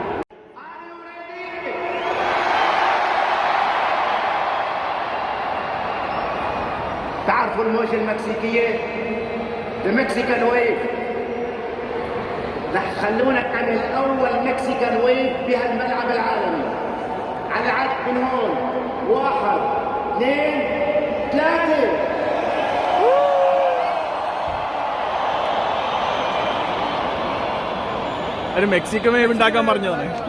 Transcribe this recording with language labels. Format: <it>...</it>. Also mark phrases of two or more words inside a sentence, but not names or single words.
<ar>تعرفوا الموجة المكسيكية؟</ar> <en>The Mexican wave.</en> <ar>رح خلونا نعمل أول</ar> <en>Mexican wave</en> <ar>بهالملعب العالمي. على عد من هون 1 2 3.</ar> <ml>ഒരു</ml> <en>Mexican wave</en> <ml>ഉണ്ടാക്കാൻ പറഞ്ഞതാണ്.</ml>